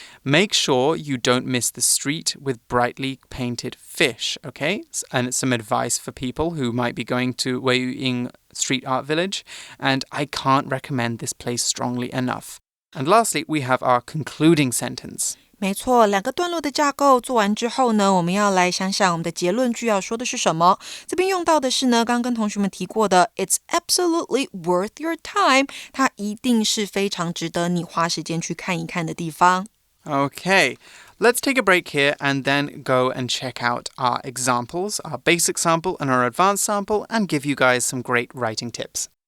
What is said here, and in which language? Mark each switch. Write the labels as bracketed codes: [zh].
[en] Make sure you don't miss the street with brightly painted fish, okay? And it's some advice for people who might be going to Wei Ying Street Art Village. And I can't recommend this place strongly enough. And lastly, we have our concluding sentence. [zh] 没错，两个段落的架构做完之后呢，我们要来想想我们的结论句要说的是什么。这边用到的是呢，刚跟同学们提过的 [en] It's absolutely worth your time， [zh] 它一定是非常值得你花时间去看一看的地方。 [en] Okay, let's take a break here and then go and check out our examples, our basic sample and our advanced sample, and give you guys some great writing tips.